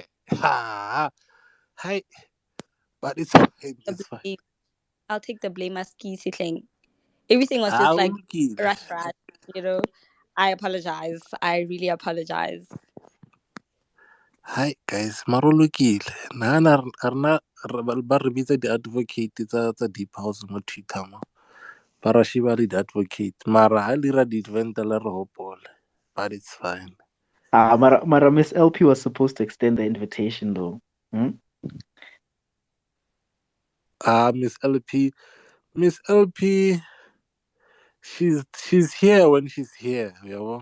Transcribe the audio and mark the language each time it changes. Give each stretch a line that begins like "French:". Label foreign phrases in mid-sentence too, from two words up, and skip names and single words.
English: Hi, but it's fine. It's fine. I'll take the blame as thing. Everything was just like rush, you know. I apologize. I really apologize. Hi guys,
Tswana: marolokile. Nana arna ba re bitsa di-advocate tsa
English: deep house
Tswana: mo Twitter mo. Ba ra shiba le di-advocate. Mara ha lira di-event le re hopole.
English: But it's fine. Mara Miss LP was supposed to extend the invitation though. Miss LP, she's here when she's here, you know.